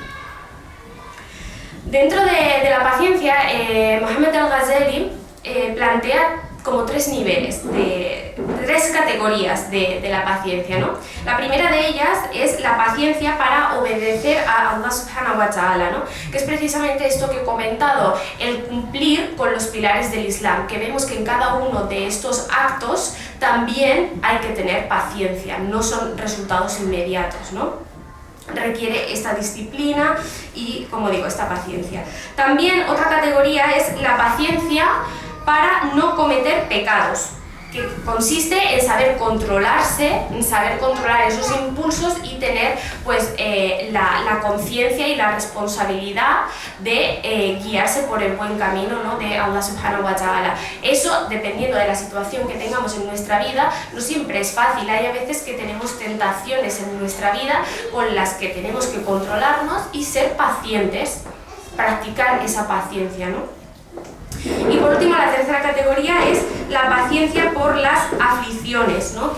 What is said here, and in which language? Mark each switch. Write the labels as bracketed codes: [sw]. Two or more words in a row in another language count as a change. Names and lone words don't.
[es] Dentro de la paciencia, Mohammed al-Ghazali plantea como tres niveles, tres categorías de la paciencia, ¿no? La primera de ellas es la paciencia para obedecer a [ar] الله سبحانه وتعالى, [es] ¿no? Que es precisamente esto que he comentado, el cumplir con los pilares del Islam, que vemos que en cada uno de estos actos también hay que tener paciencia, no son resultados inmediatos, ¿no? Requiere esta disciplina y, como digo, esta paciencia. También otra categoría es la paciencia para no cometer pecados, que consiste en saber controlarse, en saber controlar esos impulsos y tener la conciencia y la responsabilidad de guiarse por el buen camino, ¿no? [ar] De الله سبحانه وتعالى. [es] Eso, dependiendo de la situación que tengamos en nuestra vida, no siempre es fácil. Hay a veces que tenemos tentaciones en nuestra vida con las que tenemos que controlarnos y ser pacientes, practicar esa paciencia, ¿no? Y por último, la tercera categoría es la paciencia por las aflicciones, ¿no?